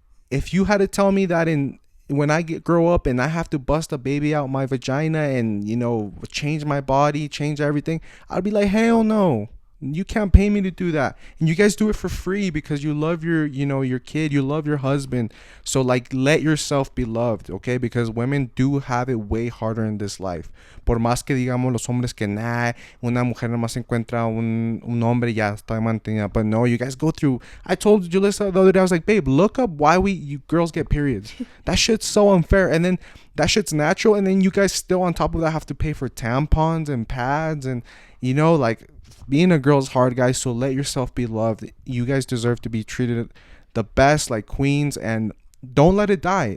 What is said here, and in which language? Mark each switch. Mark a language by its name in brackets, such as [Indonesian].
[English] If you had to tell me that when I grow up and I have to bust a baby out my vagina and, you know, change my body, change everything, I'd be like, hell no. You can't pay me to do that. And you guys do it for free because you love your kid, you love your husband. So, like, let yourself be loved, okay? Because women do have it way harder in this life. [Spanish] Por más que digamos los hombres que una mujer nomás encuentra un hombre ya está mantenida. [English] But no, you guys go through. I told Julissa the other day, I was like, babe, look up why you girls get periods. That shit's so unfair. And then that shit's natural. And then you guys still on top of that have to pay for tampons and pads and, you know, like, being a girl's hard, guys. So let yourself be loved. You guys deserve to be treated the best, like queens, and don't let it die.